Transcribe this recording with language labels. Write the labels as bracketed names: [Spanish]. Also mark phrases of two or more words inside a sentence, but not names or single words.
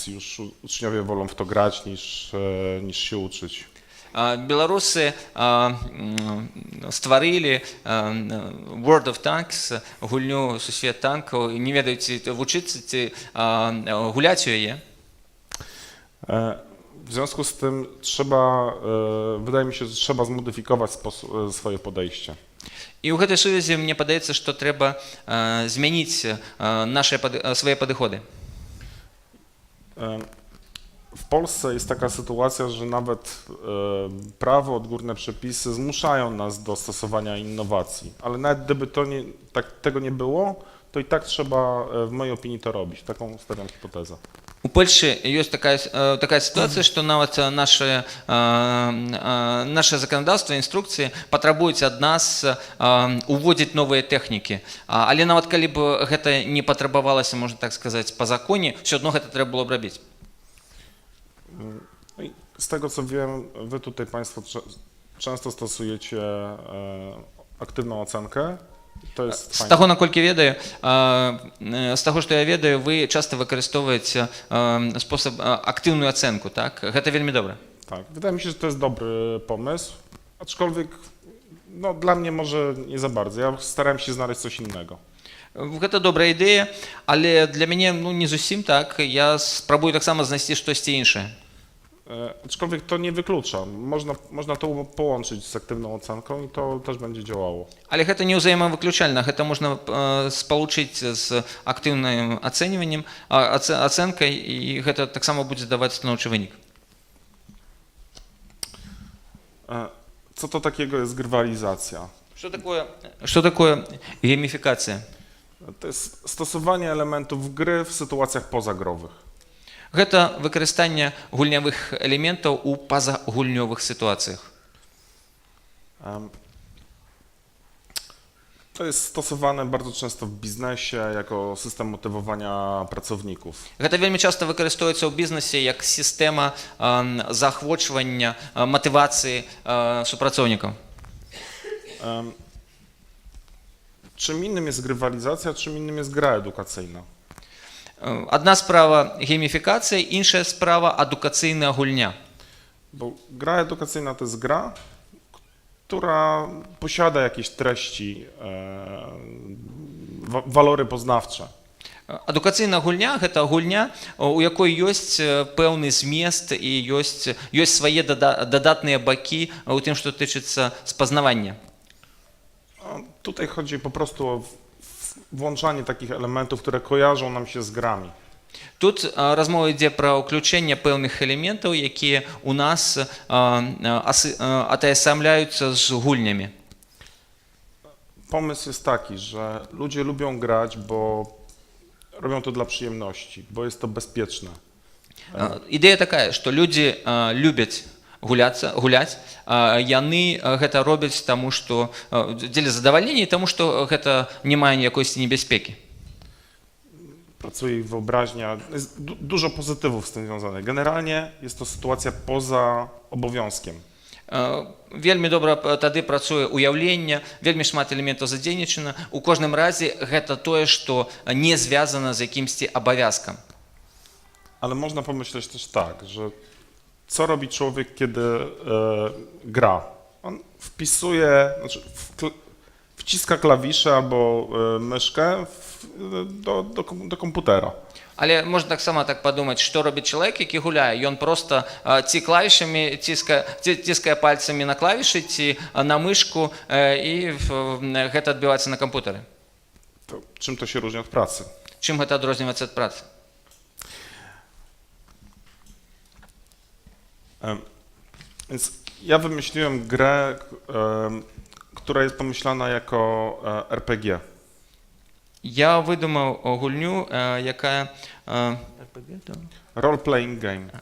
[Polish] Już uczniowie wolą w to grać niż się uczyć. [Belarusian] Беларусы стварылі World of Tanks, гульню сусвет танкаў, не ведаюць, ці вучыцца, ці гуляць у яе. [Polish] W związku z tym wydaje mi się, że trzeba zmodyfikować swoje podejście. [Belarusian] І ў гэтай сувязі мне падаецца, што трэба змяніць свае падыходы. [Polish] W Polsce jest taka sytuacja, że nawet prawo, odgórne przepisy zmuszają nas do stosowania innowacji, ale nawet gdyby tego nie było, to i tak trzeba, w mojej opinii, to robić. Taką stawiam hipotezę. [Belarusian] У Польши ёсць такая ситуация, што нават наше заканадаўства, інструкцыі патрабуюць ад нас уводзіць новыя тэхнікі. Але нават калі б гэта не патрабавалася, можна так сказаць, па законе, ўсё адно гэта трэба было б робіць. [Polish] Z tego co wiem, wy tutaj Państwo często stosujecie aktywną ocenkę. To jest [Belarusian] З таго, наколькі ведаю, з таго, што я ведаю, вы часта выкарыстоўваеце спосаб актыўную ацэнку, так? Гэта вельмі добра. [Polish] Tak, wydaje mi się, że to jest dobry pomysł, aczkolwiek no, dla mnie może nie za bardzo. Ja starałem się znaleźć coś innego. [Belarusian] Гэта добрая ідэя, але для мяне не зусім так. Я спрабую таксама знайсці штосьці іншае. [Polish] Aczkolwiek to nie wyklucza. Można to połączyć z aktywną ocenką i to też będzie działało. [Belarusian] Але гэта не ўзаемавыключальна, гэта можна спалучыць з актыўным ацэньваннем, ацэнкай, і гэта таксама будзе даваць станоўчы вынік. [Polish] Co to takiego jest grywalizacja? [Belarusian] Што такое гейміфікацыя? [Polish] To jest stosowanie elementów gry w sytuacjach pozagrowych. [Belarusian] Гэта выкарыстанне гульнявых элементаў у пазагульнёвых сітуацыях. [Polish] To jest stosowane bardzo często w biznesie jako system motywowania pracowników. [Belarusian] Гэта вельмі часта выкарыстоўваецца ў бізнесе як сістэма заахвочвання, матывацыі супрацоўнікаў. [Polish] Czym innym jest grywalizacja, czym innym jest gra edukacyjna. [Belarusian] Адна справа гейміфікацыя, іншая справа адукацыйная гульня. [Polish] Bo gra edukacyjna to jest gra, która posiada jakieś treści, walory poznawcze. [Belarusian] Адукацыйная гульня гэта гульня, у якой ёсць пэўны змест і ёсць свае дадатныя бакі у тым, што тычыцца спазнавання. [Polish] Tutaj chodzi po prostu o włączanie takich elementów, które kojarzą nam się z grami. [Belarusian] Тут размова ідзе пра ўключэнне пэўных элементаў, якія ў нас атаясамляюцца з гульнямі. [Polish] Pomysł jest taki, że ludzie lubią grać, bo robią to dla przyjemności, bo jest to bezpieczne. [Belarusian] Ідэя такая, што людзі любяць гуляць, яны гэта робяць таму, што дзеля задавальнення, таму што гэта не мае ніякойсьці небяспекі. [Polish] Pracuje ich wyobraźnia, jest dużo pozytywów z tym związanych. Generalnie jest to sytuacja poza obowiązkiem. [Belarusian] Вельмі добра тады працуе ўяўленне, вельмі шмат элементаў задзейнічана. У кожным разе гэта тое, што не звязана з якімсьці абавязкам. [Polish] Ale można pomyśleć też tak, że co robi człowiek, kiedy gra? On wpisuje, znaczy wciska klawisze albo myszkę do komputera. [Belarusian] Але можна таксама так падумаць, што робіць чалавек, які гуляе. Ён проста ці клавішамі ціскае пальцамі на клавішы, ці на мышку, і гэта адбіваецца на кампутары. [Polish] To czym to się różni od pracy? [Belarusian] Чым гэта адрозніваецца ад працы? [Polish] Więc ja wymyśliłem grę, która jest pomyślana jako RPG. [Belarusian] Я выдумаў гульню, якая... [English] Role-playing game.